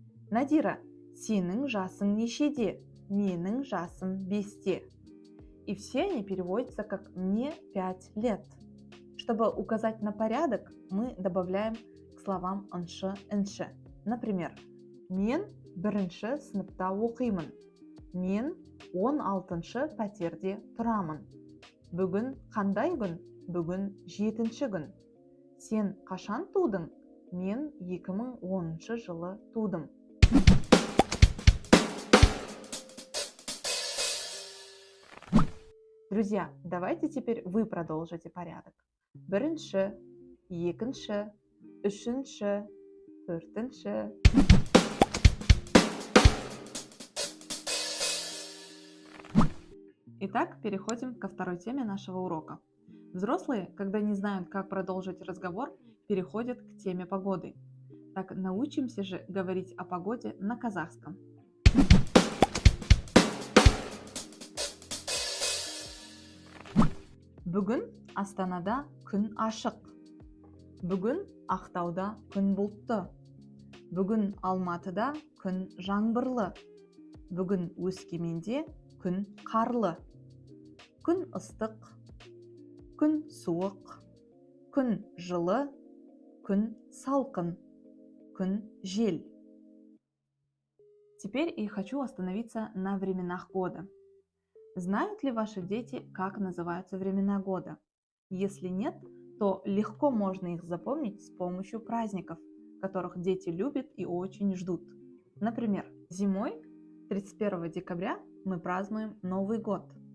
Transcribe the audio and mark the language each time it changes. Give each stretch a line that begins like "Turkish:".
Kazakh: Надира, сенің жасың нешеде? Менің жасым 5-те.
Russian: И все они переводятся как «мне 5 лет». Чтобы указать на порядок, мы добавляем к словам «ыншы», «інші». Например,
Kazakh: мен 1-ші сыныпта оқимын. Мен 16-шы пәтерде тұрамын. Бүгін қандай күн? Бүгін 7-ші күн. Сен қашан тудың? Мен 2010 жылы тудым.
Russian: Друзья, давайте теперь вы продолжите порядок.
Kazakh: Бірінші, екінші, үшінші, төртінші.
Russian: Итак, переходим ко второй теме нашего урока. Взрослые, когда не знают, как продолжить разговор, переходят к теме погоды. Так, научимся же говорить о погоде на казахском.
Kazakh: Бүгін Астанада күн ашық. Бүгін Ақтауда күн бұлтты. Бүгін Алматыда күн жаңбырлы. Бүгін Өскеменде күн қарлы. Күн ыстық, күн суық, күн жылы, күн салқын, күн жел.
Russian: Теперь я хочу остановиться на временах года. Знают ли ваши дети, как называются времена года? Если нет, то легко можно их запомнить с помощью праздников, которых дети любят и очень ждут. Например, зимой 31 декабря мы празднуем Новый год.